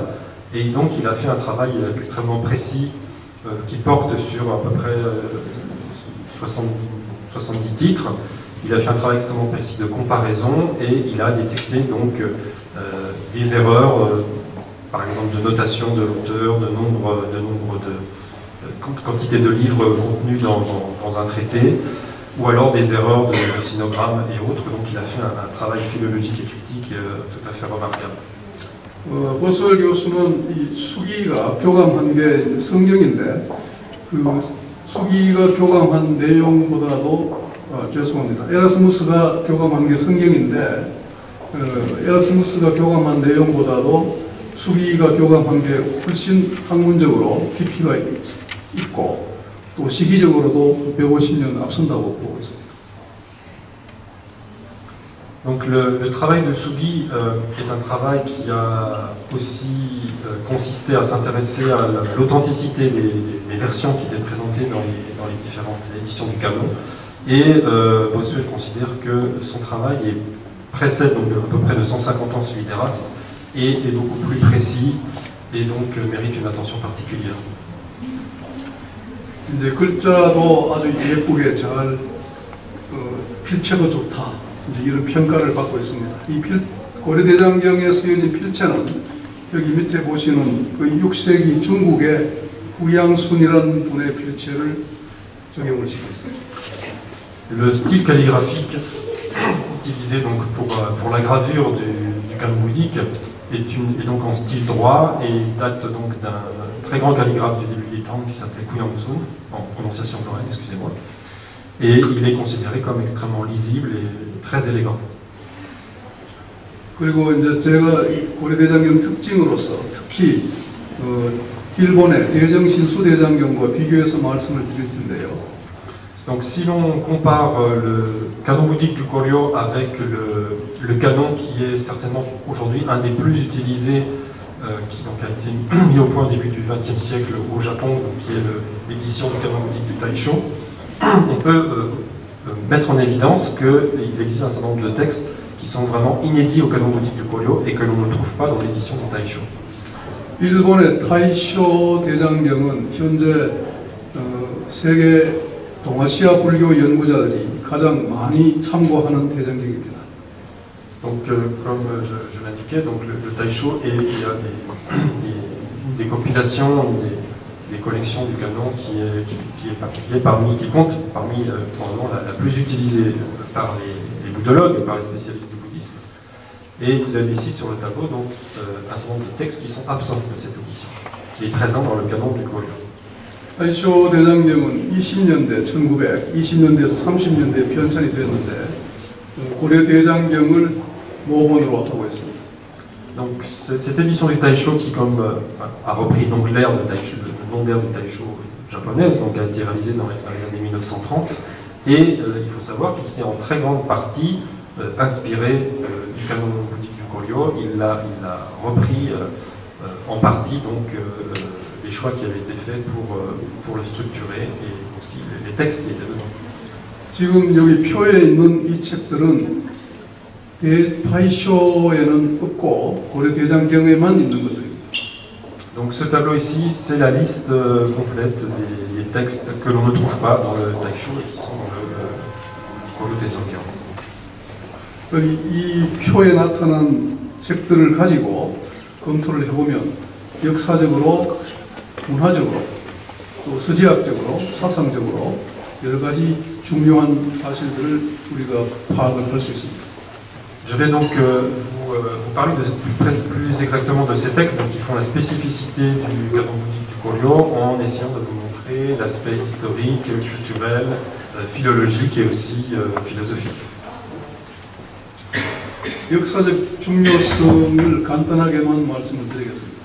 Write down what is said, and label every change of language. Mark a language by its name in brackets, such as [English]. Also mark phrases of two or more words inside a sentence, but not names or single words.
[French] Et donc il a fait un travail extrêmement précis qui porte sur à peu près 70 titres Il a fait un travail extrêmement précis de comparaison et il a détecté donc des erreurs, par exemple de notation de l'auteur, de nombre de quantité de livres contenus dans un traité, ou alors des erreurs de synogrammes et autres. Donc il a fait un travail philologique et critique tout à fait remarquable. [Korean] 버스웰 교수는 이 수기가 교감한 게 성경인데 그 수기가 교감한 내용보다도 죄송합니다. 에라스무스가 교감한 게 성경인데 에라스무스가 교감한 내용보다도 수기가 교감한 게 훨씬 학문적으로 깊이가 있고 또 시기적으로도 150년 앞선다고 보고 있습니다. [French] Donc le travail de Sugi est un travail qui a aussi consisté à s'intéresser à l'authenticité des versions qui étaient présentées dans les différentes éditions du canon. Et Bossuet considère que son travail précède donc à peu près de 150 ans celui d'Erasme et est beaucoup plus précis et donc mérite une attention particulière. [Korean] 이제 글자도 아주 예쁘게 잘 필체도 좋다. 이런 평가를 받고 있습니다. 이 고려대장경에 쓰여진 필체는 여기 밑에 보시는 그 6세기 중국의 후양순이라는 분의 필체를 적용을 시켰습니다. [French] Le style calligraphique utilisé donc pour la gravure du canon bouddhique est donc en style droit et date donc d'un très grand calligraphe du début des Tang qui s'appelait Kuyangsun, en prononciation coréenne, excusez-moi. Et il est considéré comme extrêmement lisible et très élégant. [Korean] 그리고 이제 제가 고려대장경 특징으로서 특히 일본의 대정신수대장경과 비교해서 말씀을 드릴 텐데요. [French] Donc si l'on compare le canon bouddhique du Koryo avec le canon qui est certainement aujourd'hui un des plus utilisés, qui donc a été mis au point au début du XXe siècle au Japon, donc qui est l'édition du canon bouddhique du Taisho, on peut mettre en évidence qu'il existe un certain nombre de textes qui sont vraiment inédits au canon bouddhique du Koryo et que l'on ne trouve pas dans l'édition du Taisho. [Korean] 일본의 타이쇼 대장경은 현재 세계 동아시아 불교 연구자들이 가장 많이 참고하는 대장경입니다. [French] Donc, comme je l'indiquais, donc le Taisho il y a des compilations, des collections du canon qui compte parmi probablement la plus utilisée par les bouddhologues et par les spécialistes du bouddhisme. Et vous avez ici sur le tableau donc un certain nombre de textes qui sont absents de cette édition, qui est présent dans le canon du Koryo. [Korean] 타이쇼 대장경은 1920년대에서 30년대에 편찬이 되었는데 고려 대장경을 모본으로 하고 있습니다. [French] Donc cette édition du Taisho qui a repris donc l'ère de Taisho, le nom d'ère du Taisho japonaise, donc a été réalisée dans les années 1930 et il faut savoir que c'est en très grande partie inspiré du canon bouddhique du Koryo. Il l'a repris en partie donc les choix qui avaient été faits pour le structurer et aussi les textes qui étaient dedans. [Korean] 지금 여기 표에 있는 이 책들은 타이쇼에는 없고 고려 대장경에만 있는 것들입니다. [French] Donc ce tableau ici, c'est la liste complète des textes que l'on ne trouve pas dans le Taisho et qui sont dans le Koryo Daejangyeong. [Korean] 이 표에 나타난 책들을 가지고 검토를 해보면 역사적으로, 문화적으로, 또 서지학적으로, 사상적으로 여러 가지 중요한 사실들을 우리가 파악을 할 수 있습니다. [French] Je vais donc vous parler plus exactement de ces textes qui font la spécificité du canon bouddhique du Koryo en essayant de vous montrer l'aspect historique, culturel, philologique et aussi philosophique. [Korean] 역사적 중요성을 간단하게만 말씀을 드리겠습니다.